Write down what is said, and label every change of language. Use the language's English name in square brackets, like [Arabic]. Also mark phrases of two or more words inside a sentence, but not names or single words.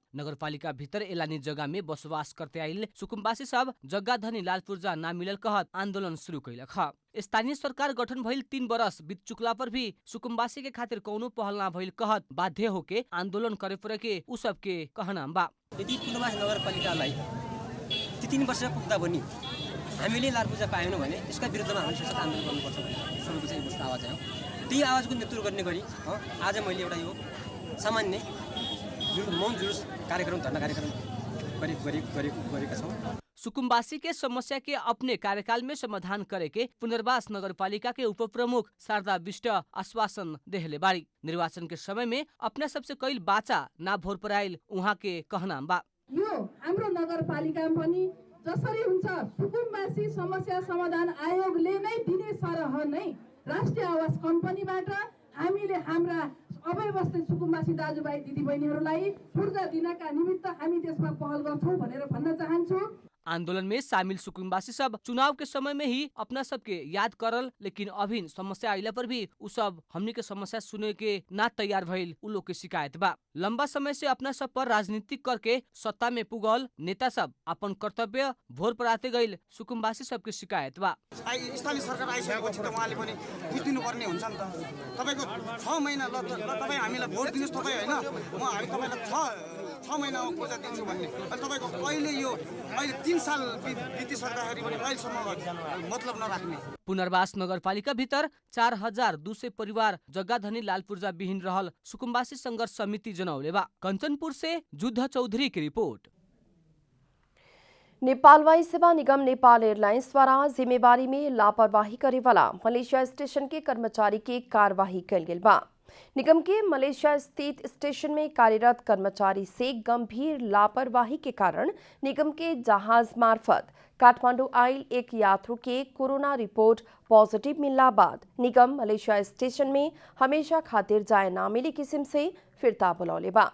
[Bhojpuri] नगरपालिका भीतर एलानी जगह में बसोबास करते आइल सुकुम्बासी सब जग्गा धनी लाल पुर्जा ना मिलल कहत आंदोलन शुरू कैलक ह। स्थानीय सरकार गठन भइल 3 बरस बीत चुकला पर भी सुकुम्बासी के खातिर कौनो पहल ना भइल कहत बाध्य होके आंदोलन करे पड़े के उ सबके कहनाम बा। [Nepali] यदि पुनर्वास नगरपालिकालाई 3 वर्ष पुग्दा पनि हामीले लाल पुर्जा पाएनौँ भने यसका विरुद्धमा हामीले सशक्त आन्दोलन गर्नुपर्छ भन्ने सबैको चाहिँ एउटा आवाज आयो। त्यही आवाजको नेतृत्व गर्ने गरी आज मैले एउटा यो सामान्य मौन जुलुस कार्यक्रम धरना कार्यक्रम गरेका छौँ। [Bhojpuri] सुकुम्बासी के समस्या के अपने कार्यकाल में समाधान करे के पुनर्वास नगरपालिका के उप प्रमुख शारदा विष्ट आश्वासन देहले बाड़ी। निर्वाचन के समय में अपने सबसे कैल बाचा ना भोर पराइल उहाँ के कहनाम बा। [Nepali] यो हाम्रो नगरपालिका पनि जसरी हुन्छ सुकुम्बासी समस्या समाधान आयोगले नै दिने सरह नै राष्ट्रिय आवास कम्पनीबाट हामीले हाम्रा अव्यवस्थित सुकुम्बासी दाजुभाइ दिदीबहिनीहरूलाई पूर्जा दिनका निमित्त हामी त्यसमा पहल गर्छौँ भनेर भन्न चाहन्छु। [Bhojpuri] आंदोलन में शामिल सुकुम्बासी सब चुनाव के समय में ही अपना सबके याद करल, लेकिन अभी समस्या आइला पर भी उ सब हमनी के समस्या सुने के ना तैयार भइल उ लोग के शिकायत बा। लंबा समय से अपना सब पर राजनीतिक करके सत्ता में पुगल नेता सब अपन कर्तव्य भोर पराते गइल सुकुम्बासी सब के शिकायत बा। [Nepali] स्थानीय सरकार आइसकेपछि त उहाँले पनि बुझ्दिनु पर्ने हुन्छ नि त। तपाईको 6 महिना ल तपाई हामीलाई भोट दिनुस् तपाई हैन म हामी तपाईलाई 6 महिना पूर्जा दिन्छु भन्ने अनि तपाईको अहिले यो अहिले 3 साल बितिसक्दाखेरि पनि अहिलेसम्म मतलब नराख्ने। [Bhojpuri] पुनर्वास नगरपालिका भीतर 4200 परिवार जग्गा धनी लाल पुर्जा विहीन रहल सुकुम्बासी संघर्ष समिति जनौले बा। कंचनपुर से युद्ध चौधरी की रिपोर्ट। नेपाल वायु सेवा निगम नेपाल एयरलाइंस द्वारा जिम्मेवारी में लापरवाही करे वाला मलेशिया स्टेशन के कर्मचारी की कार्यवाही कल गेल बा। निगम के मलेशिया स्थित स्टेशन में कार्यरत कर्मचारी से गंभीर लापरवाही के कारण निगम के जहाज मार्फत काठमांडू आयल एक यात्रु के कोरोना रिपोर्ट पॉजिटिव मिलने बाद निगम मलेशिया स्टेशन में हमेशा खातिर जाए ना मिली किस्म से फिरता बुलौले बा।